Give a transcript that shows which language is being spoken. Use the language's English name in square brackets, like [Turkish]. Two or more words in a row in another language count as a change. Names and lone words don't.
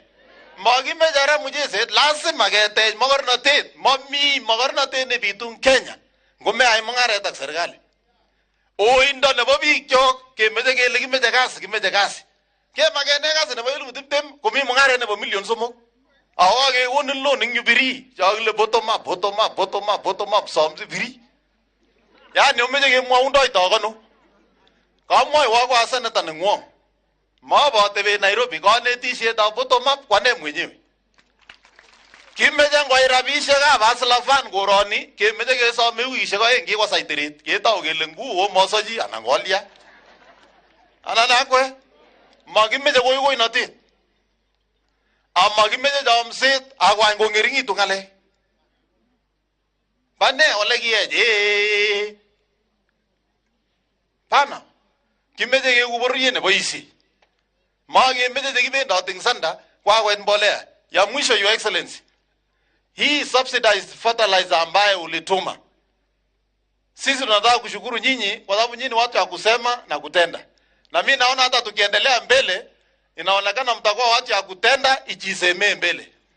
[Kalenjin] Makimeche ra mucheset lazima ketech mogornotet. Mami mogornotet nebitu Kenya ngomeai mung'aret ak serikali. Oindo nebo biik chok kemeche kele kimeche kasi. Kemakene kasi nebo 20 komi mung'aret nebo million 3. Ako kekonin loan ing Jubilee chakile [English] bottom up [Kalenjin] somsi biri. Yani omeche kemwaundoi tokono. Kamwoiwo kwa seneta nengwong. Mabotebe Nairobi kanetisietab [English] bottom up [Kalenjin] kwane mwenyewe. Kimeche ngoi rabisiekab aslafan koroni kemeche kesome wikisiek oeng kikwo saitirit ketou kele nguo mosochi anan kolya. Anan akwe makimeche koikoinotet. Amakimeche chomset akwany kong'ering'itu ng'alek. Bane ole kiech Pana kimeche keku bororiet neboisie. Makemeche chekibendoti ing sanda kwakwet mbolea. [Swahili] Ya mwisho [English] Your Excellency. [Swahili] Hii [English] subsidized fertilizer [Swahili] ambaye ulituma Sisi tunataka kushukuru nyinyi kwa sababu nyinyi watu ya kusema na kutenda. Na mimi naona hata tukiendelea mbele inaonekana mtakuwa watu ya kutenda ijisemee mbele.